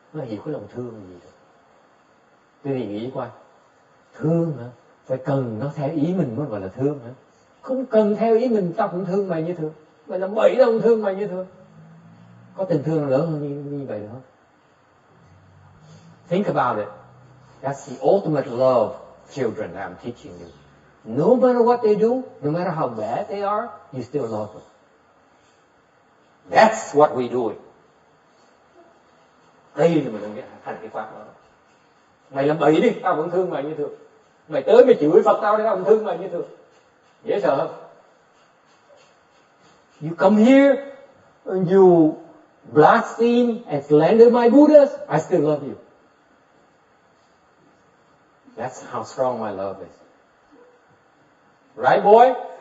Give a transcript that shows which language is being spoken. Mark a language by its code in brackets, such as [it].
[vi] Nó hiểu cái lòng thương gì được. Quý vị nghĩ coi. Thương hả? Phải cần nó theo ý mình mới gọi là thương hả? Không cần theo ý mình, tao cũng thương mày như thương. Mày làm bậy tao cũng thương mày như thương. Có tình thương lớn hơn như vậy được không? [en] Think about it. That's the ultimate love, children, that I'm teaching you. No matter what they do, no matter how bad they are, you still love them. That's what we do. [vi] Đây là mình đang hành cái pháp đó. Mày làm bậy đi, tao vẫn thương mày như thường. Mày tới mày chửi Phật tao, tao vẫn thương mày như thường. Dễ sợ không? [en] You come here and you blaspheme and slander my Buddhas, I still love you. That's how strong my love is. Right, boy?